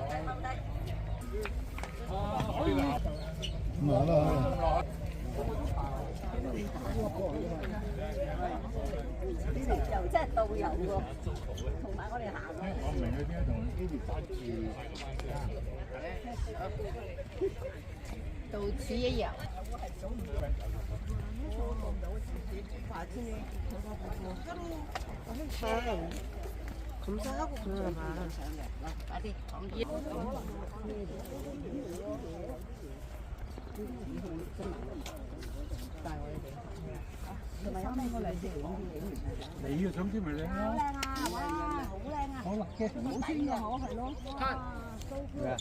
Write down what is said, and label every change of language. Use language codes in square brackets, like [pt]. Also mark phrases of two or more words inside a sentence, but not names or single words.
[yue] 冇啦。又真係導遊喎，同埋我哋行。我明佢點解同 Amy 揸住。到此一遊。 [ko] 검사하고 그러나 봐. 어디? [yue] 你嘅相先咪靚咯。哇，好靚啊！好啦嘅，好先嘅可係咯。咩啊？